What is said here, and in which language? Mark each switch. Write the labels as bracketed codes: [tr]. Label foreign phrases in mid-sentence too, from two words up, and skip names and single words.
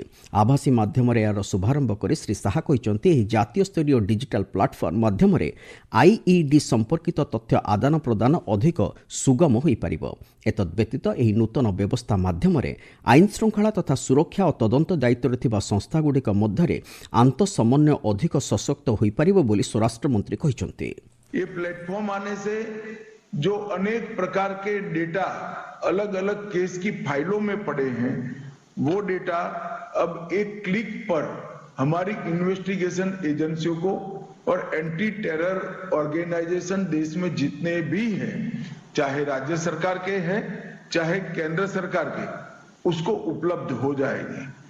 [or] ଆଭାସୀ ମାଧ୍ୟମରେ ଏହାର ଶୁଭାରମ୍ଭ କରି ଶ୍ରୀ ଶାହା କହିଛନ୍ତି, ଏହି ଜାତୀୟ ସ୍ତରୀୟ [en] digital platform [or] ମାଧ୍ୟମରେ ଆଇଇଡି ସମ୍ପର୍କିତ ତଥ୍ୟ ଆଦାନ ପ୍ରଦାନ ଅଧିକ ସୁଗମ ହୋଇପାରିବ। ଏତଦ୍ବ୍ୟତୀତ ଏହି ନୂତନ ବ୍ୟବସ୍ଥା ମାଧ୍ୟମରେ ଆଇନ ଶୃଙ୍ଖଳା ତଥା ସୁରକ୍ଷା ଓ ତଦନ୍ତ ଦାୟିତ୍ୱରେ ଥିବା ସଂସ୍ଥାଗୁଡ଼ିକ ମଧ୍ୟରେ ଆନ୍ତଃସମନ୍ୱୟ ଅଧିକ ସଶକ୍ତ ହୋଇପାରିବ ବୋଲି ସ୍ୱରାଷ୍ଟ୍ରମନ୍ତ୍ରୀ କହିଛନ୍ତି। [hi] ये प्लेटफॉर्म आने से जो अनेक प्रकार के डेटा अलग अलग केस की फाइलों में पड़े हैं, वो डेटा अब एक क्लिक पर हमारी [en] investigation agencies [hi] को और [en] anti terror organisation [hi] देश में जितने भी हैं, चाहे राज्य सरकार के हैं चाहे केंद्र सरकार के, उसको उपलब्ध हो जाएगी।